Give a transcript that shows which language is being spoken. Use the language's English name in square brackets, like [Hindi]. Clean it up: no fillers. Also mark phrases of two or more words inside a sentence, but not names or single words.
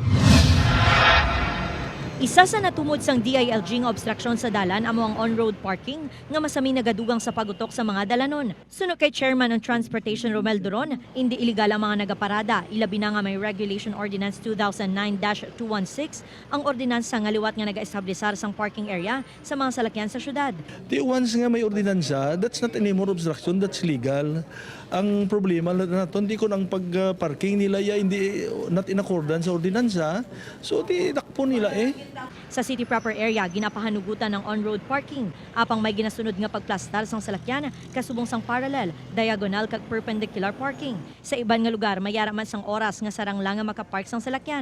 [Hiligaynon] Isa sa natumod sang DILG nga obstruction sa dalan amo ang [English] on-road parking [Hiligaynon] nga masami nagadugang sa pagutok sa mga dalanon. Suno kay Chairman ng Transportation Romel Duron, hindi iligal ang mga nagaparada. Ilabi na nga may Regulation Ordinance 2009-216 ang ordinansa nga liwat nga naga-establisar sang parking area sa mga salakyan sa syudad. Once nga may ordinansa, [English] that's not anymore obstruction, that's legal. [Hiligaynon] Ang problema natin, di ko ng pag-parking nila hindi [English] not in accordance [Hiligaynon] sa ordinansa, so di dakpo nila Sa city proper area, ginapahanugutan ng on-road parking. Apang may ginasunod nga pagplastar sang salakyan, kasubong sang parallel, diagonal kag [English] perpendicular parking. [Hiligaynon] Sa iban nga lugar, mayara man sang oras nga sarang lang nga makapark sang salakyan.